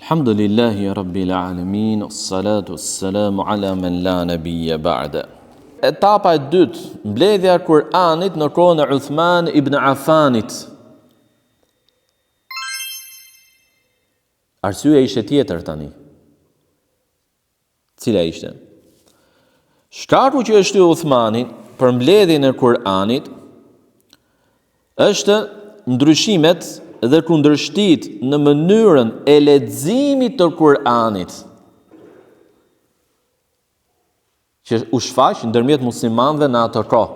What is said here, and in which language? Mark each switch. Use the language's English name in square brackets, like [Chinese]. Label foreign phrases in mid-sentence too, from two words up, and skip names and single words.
[Arabic] الحمد لله رب العالمين والصلاة والسلام على من لا نبي بعده. [Albanian] Etapa e dytë, mbledhja e Kur'anit në kohën e Uthman ibn Affanit. Arsyeja ishte tjetër tani. Cila ishte? Shkaku që është Uthmani për mbledhjen e Kur'anit është ndryshimet dhe kundërshtit në mënyrën e leximit të Kur'anit, që u shfaq ndërmjet muslimanëve në atë kohë.